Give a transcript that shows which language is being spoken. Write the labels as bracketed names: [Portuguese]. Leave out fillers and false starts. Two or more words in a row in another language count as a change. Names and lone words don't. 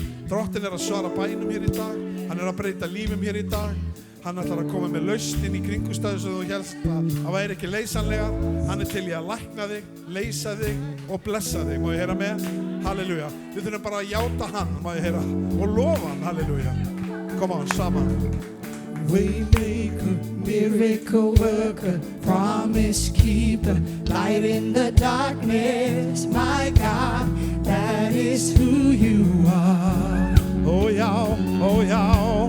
[Icelandic] Drottinn að svara bænum hér í dag, hann að breyta lífum hér í dag. Hann ætlar að koma með lausnin í kringumstæður sem þú hélst að væri ekki leysanlegar. Hann til í að lækna þig, leysa þig og blessa þig. Má ég heyra með? Halleluja. Við þurfum bara að játa hann, má ég heyra, og lofa hann, halleluja. [English] Come on, [Icelandic] saman. [English] Waymaker, miracle worker, promise keeper, light in the darkness, my God, that is who you are. [Icelandic] Já, já.